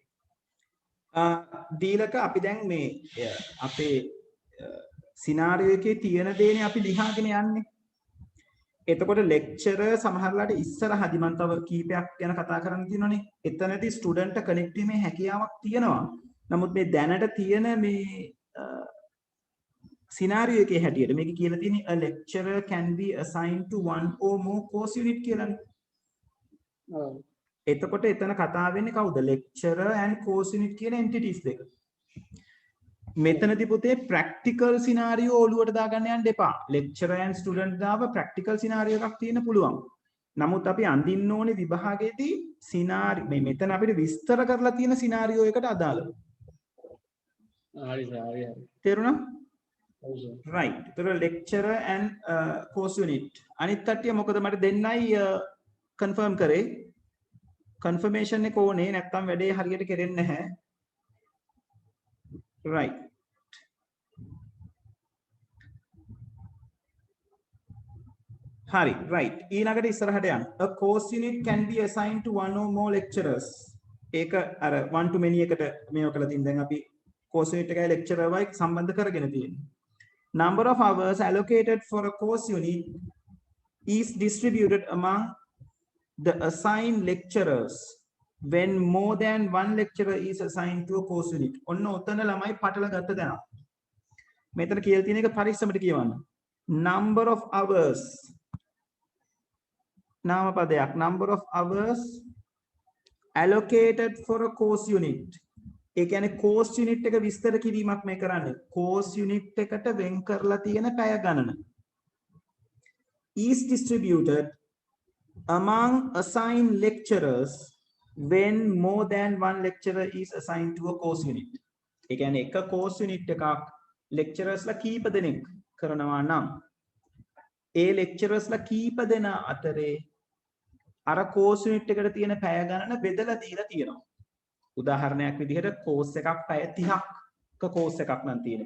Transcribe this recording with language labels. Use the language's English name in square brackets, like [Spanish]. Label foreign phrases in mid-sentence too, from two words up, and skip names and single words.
[Sinhala] දීලක අපි දැන් මේ අපේ සිනාරියෝ එකේ තියෙන දේනේ අපි ලියාගෙන යන්නේ. එතකොට ලෙක්චරර් සමහරලාට ඉස්සරහදී මම තව කීපයක් ගැන කතා කරන්න තියෙනවනේ. එතනදී [English] student connect [Sinhala] වීමේ හැකියාවක් තියෙනවා. නමුත් මේ දැනට තියෙන මේ සිනාරියෝ එකේ හැටියට මේක කියලා තියෙන්නේ [English] a lecturer can be assigned to one or more course unit [Sinhala] කියලානේ. එතකොට එතන කතා වෙන්නේ කවුද? [English] lecturer and course unit [Sinhala] කියන entities දෙක. මෙතනදී පුතේ [English] practical scenario [Sinhala] ඔලුවට දාගන්න යන්න එපා. [English] lecturer and student [Sinhala] දාව [English] practical scenario [Sinhala] එකක් තියෙන්න පුළුවන්. නමුත් අපි අඳින්න ඕනේ විභාගයේදී scenario මේ මෙතන අපිට විස්තර කරලා තියෙන scenario එකට අදාළව. හරි සර් හරි. තේරුණා? right. ඒතර [English] lecturer and course unit. [Sinhala] අනිත් කට්ටිය මොකද මට දෙන්නයි confirm කරේ. confirmation එක ඕනේ නැත්නම් වැඩේ හරියට කෙරෙන්නේ නැහැ. [English] right. හරි right. [Sinhala] ඊළඟට ඉස්සරහට යන්න. [English] a course unit can be assigned to one or more lecturers. [Sinhala] ඒක අර [English] one to many [Sinhala] එකට මේව කළා තින් දැන් අපි [English] course unit [Sinhala] එකයි lecturer වයි සම්බන්ධ කරගෙන තියෙන්නේ. [English] number of hours allocated for a course unit is distributed among the assigned lecturers when more than one lecturer is assigned to a course unit. [Sinhala] ඔන්න ඔතන ළමයි පටල ගත්ත දැන. මෙතන කියලා තියෙන එක පරිස්සමට කියවන්න. [English] number of hours [Sinhala] නාම පදයක් [English] number of hours allocated for a course unit. [Sinhala] ඒ කියන්නේ [English] course unit [Sinhala] එක විස්තර කිරීමක් මේ කරන්නේ. [English] course unit [Sinhala] එකට වෙන් කරලා තියෙන පැය ගණන. [English] is distributed among assigned lecturers when more than one lecturer is assigned to a course unit. [Sinhala] ඒ කියන්නේ එක [English] course unit [Sinhala] එකක් lecturers ලා කීප දෙනෙක් කරනවා නම් ඒ lecturers ලා කීප දෙනා අතරේ අර [English] course unit [Sinhala] එකට තියෙන පැය ගණන බෙදලා දීලා තියෙනවා. උදාහරණයක් විදිහට course එකක් පැය 30ක course එකක් නම් තියෙන්නේ.